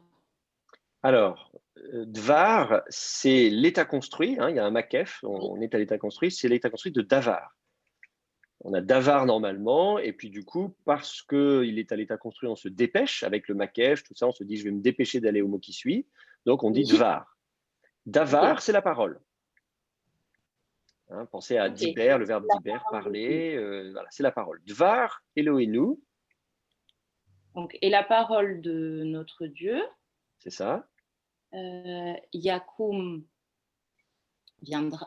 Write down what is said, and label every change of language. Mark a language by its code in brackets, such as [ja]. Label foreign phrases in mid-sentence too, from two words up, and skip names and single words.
[fr] Alors, Dvar, c'est l'état construit. Hein, il y a un makef, on est à l'état construit. C'est l'état construit de Davar. On a Davar normalement, et puis du coup, parce qu'il est à l'état construit, on se dépêche avec le makef, tout ça, on se dit je vais me dépêcher d'aller au mot qui suit. Donc on dit Oui. [he] דבר. דבר, [fr] Ok. c'est la parole. Hein, pensez à Ok. diber, le verbe diber, parler, voilà, c'est la parole. [he] דבר, אלוהינו, [fr] Donc, et la parole de notre Dieu, c'est ça. Yakum viendra.